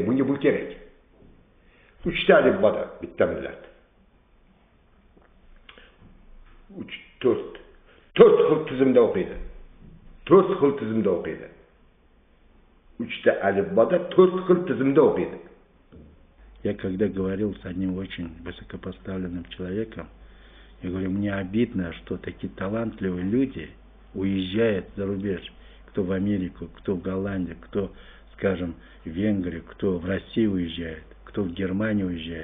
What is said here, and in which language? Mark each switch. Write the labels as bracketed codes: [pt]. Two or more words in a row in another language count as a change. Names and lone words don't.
[uz] Bunga bu kerak. 3 ta alifboda bitta millat. 4 xil tizimda o'qiydi. 4 xil tizimda o'qiydi. 3 ta alifboda 4 xil tizimda o'qiydi. [ru] Я когда говорил с одним очень высокопоставленным человеком, я говорю, мне обидно, что такие талантливые люди уезжают за рубеж, кто в Америку, кто в Голландию, кто, скажем, в Венгрию, кто в Россию уезжает, кто в Германию уезжает.